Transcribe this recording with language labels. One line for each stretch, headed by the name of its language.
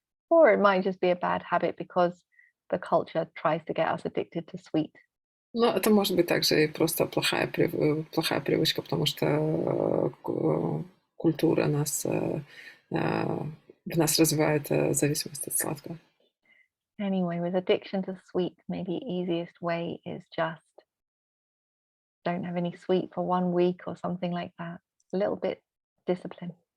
English: Or it might just be a bad habit because the culture tries to get us addicted to sweet.
Russian: Но это может быть также и просто плохая привычка, потому что культура в нас развивает зависимость от сладкого.
English: Anyway, with addiction to sweet, maybe easiest way is just don't have any sweet for 1 week or something like that. A little bit discipline.